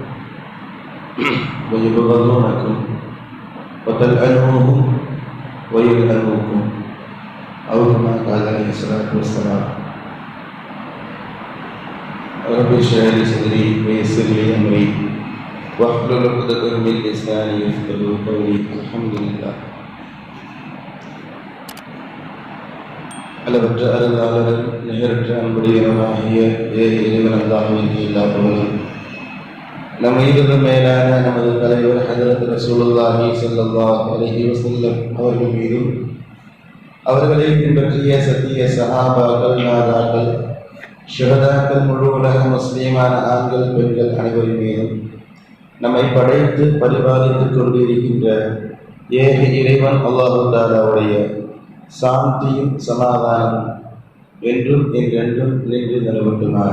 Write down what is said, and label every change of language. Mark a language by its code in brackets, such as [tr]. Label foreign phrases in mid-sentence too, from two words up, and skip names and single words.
[ar] ويبغضونكم وتلعنوهم ويلعنوكم أو كما قال عليه الصلاة والسلام. رب اشرح لي صدري ويسر لي أمري واحلل عقدة من لساني يفقهوا قولي. الحمد لله. [ta] அளவற்ற அருளாளர் நிகரற்ற அன்புடையவனாகிய இறைவன் அல்லாஹ்விற்கு எல்லா புகழும். நம் மீதும் மேலான நமது தலைவர் ஹஜ்ரத் [ar] رسول الله صلى الله عليه وسلم [ta] அவர்கள் மீதும் அவர்களை பின்பற்றிய சத்திய சஹாபாக்கள், நாதாக்கள், ஷுஹதாக்கள், முழு உலக முஸ்லீமான ஆண்கள், பெண்கள் அனைவரின் மீதும் நம்மை படைத்து பரிபாலித்துக் கொண்டிருக்கின்ற ஏக இறைவன் அல்லாஹு தஆலாவுடைய சாந்தியும் சமாதானம் என்றும் என்றென்றும் நின்று நிலவட்டுமாக.